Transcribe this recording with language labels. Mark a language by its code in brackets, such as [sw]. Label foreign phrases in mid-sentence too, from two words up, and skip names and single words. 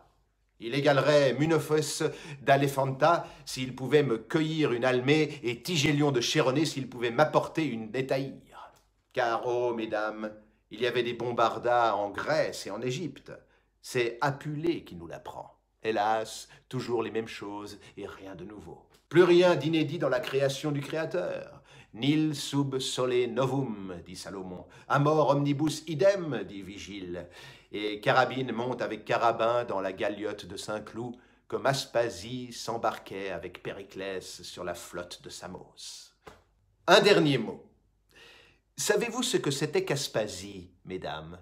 [fr] Il égalerait Munofos d'Alephanta s'il pouvait me cueillir une almée et Tigélion de Chéronée s'il pouvait m'apporter une détaïre. Car, oh, mesdames, il y avait des Bombardas en Grèce et en Égypte. C'est Apulée qui nous l'apprend. Hélas, toujours les mêmes choses et rien de nouveau. Plus rien d'inédit dans la création du Créateur. [la] Nil sub sole novum, dit Salomon. Amor omnibus idem, [fr] dit Vigile. Et Carabine monte avec Carabin dans la galiote de Saint-Cloud, comme Aspasie s'embarquait avec Périclès sur la flotte de Samos. Un dernier mot. Savez-vous ce que c'était qu'Aspasie, mesdames?